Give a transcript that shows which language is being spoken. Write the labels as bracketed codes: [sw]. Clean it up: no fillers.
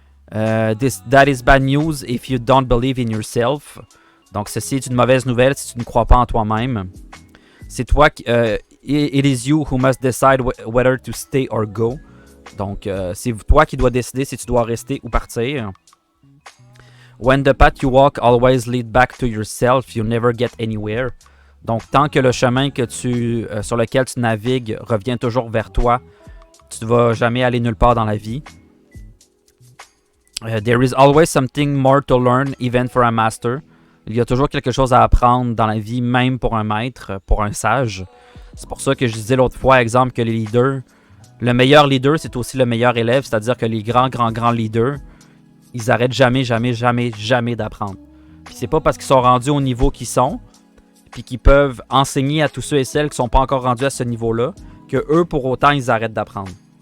[en] That is bad news if you don't believe in yourself. [fr] Donc ceci est une mauvaise nouvelle si tu ne crois pas en toi-même. C'est toi qui... [en] it is you who must decide whether to stay or go. [fr] Donc c'est toi qui dois décider si tu dois rester ou partir. [en] When the path you walk always lead back to yourself, you never get anywhere. [fr] Donc tant que le chemin sur lequel tu navigues revient toujours vers toi, tu ne vas jamais aller nulle part dans la vie. [en] There is always something more to learn, even for a master. [fr] Il y a toujours quelque chose à apprendre dans la vie, même pour un maître, pour un sage. C'est pour ça que je disais l'autre fois, exemple, que les leaders, le meilleur leader, c'est aussi le meilleur élève, c'est-à-dire que les grands leaders, ils arrêtent jamais d'apprendre. Puis c'est pas parce qu'ils sont rendus au niveau qu'ils sont, puis qu'ils peuvent enseigner à tous ceux et celles qui sont pas encore rendus à ce niveau-là, que eux, pour autant, ils arrêtent d'apprendre.